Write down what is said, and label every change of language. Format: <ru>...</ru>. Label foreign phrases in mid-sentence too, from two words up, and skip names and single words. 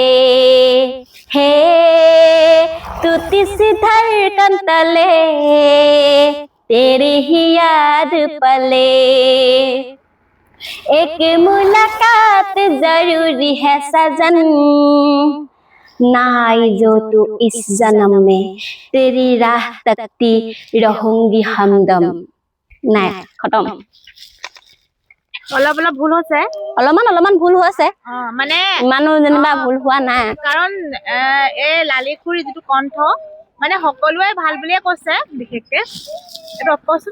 <hi>हे तू तीसी धड़कन तले, तेरी ही याद पले। एक मुलाकात जरूरी है सजन, ना आई जो तू इस जन्म में, तेरी राह तकती रहूंगी हमदम।</hi> <as>নাই খতম। অলপ অলপ ভুল হৈছে, অলপমান ভুল হৈছে, মানে ইমানো যেনিবা ভুল হোৱা নাই। কাৰণ এই লালিখুৰীৰ যিটো কণ্ঠ মানে সকলোৱে ভাল বুলিয়ে কৈছে। বিশেষকে এইটো কচোন</as>